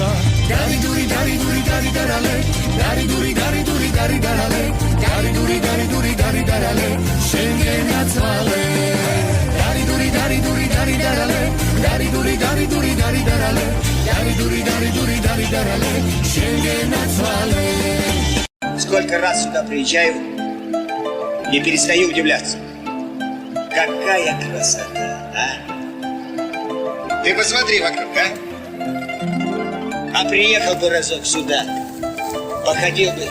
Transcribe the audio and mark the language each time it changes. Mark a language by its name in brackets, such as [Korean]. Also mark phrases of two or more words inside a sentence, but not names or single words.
[Georgian] დარი დური დარი დური დარი დარალე დარი დური დარი დური დარი დარალე დარი დური დარი დური დარი დარალე შენგენაცვალე დარი დური დარი დური დარი დარალე დარი დური დარი დური დარი დარალე დორი, დური, დორი, დური, დარი, დარალე, შენგენაცვალე. [Russian] Сколько раз сюда приезжаю, не перестаю удивляться. Какая красота, а? Ты посмотри вокруг, а? А приехал бы разок сюда, походил бы.